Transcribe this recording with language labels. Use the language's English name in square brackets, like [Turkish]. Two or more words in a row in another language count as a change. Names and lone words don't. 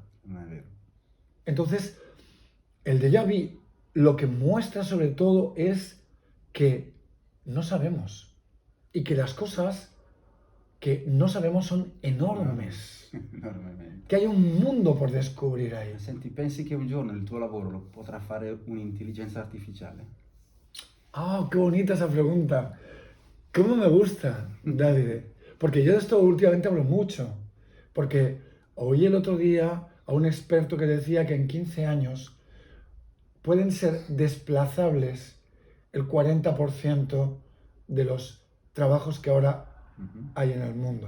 [Spanish] Entonces, el déjà vu lo que muestra sobre todo es que no sabemos y que las cosas que no sabemos son enormes. Enormemente. Que hay un mundo por descubrir ahí. [Italian] Senti, pensi che un giorno il tuo lavoro lo potrà fare un'intelligenza artificiale? [Spanish] ¡Ah, qué bonita esa pregunta! ¿Cómo me gusta, David? Porque yo de esto últimamente hablo mucho. Porque oí el otro día a un experto que decía que en 15 años pueden ser desplazables el 40% de los trabajos que ahora hay en el mundo.